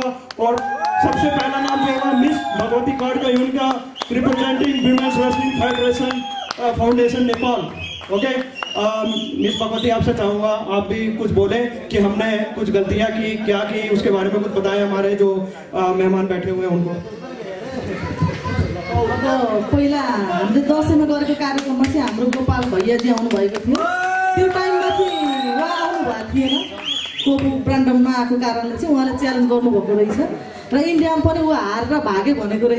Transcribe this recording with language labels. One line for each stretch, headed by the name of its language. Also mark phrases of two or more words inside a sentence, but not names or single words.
Hindi: और सबसे पहला नाम जो होगा मिस भगवती कार्ड का यूनिका रिप्रेजेंटिंग विमेंस रेसलिंग फेडरेशन फाउंडेशन नेपाल। ओके मिस भगवती आपसे चाहूँगा आप भी कुछ बोलें कि हमने कुछ गलतियाँ की, क्या की, उसके बारे में कुछ बताएं हमारे जो मेहमान बैठे हुए हैं उनको।
Nepali: अब पहिला हामीले दसैँमा गरेको कार्यक्रममा चाहिँ हाम्रो गोपाल भैयाजी आउनुभएको थियो। त्यो टाइममा चाहिँ उहाँ आउनुभएको थिएन, कोपु ब्रान्डममा आएको कारणले चाहिँ उहाँले च्यालेन्ज गर्नुभएको रहेछ र इन्डियामा पनि ऊ हारेर भाग्यो भनेको रहेछ।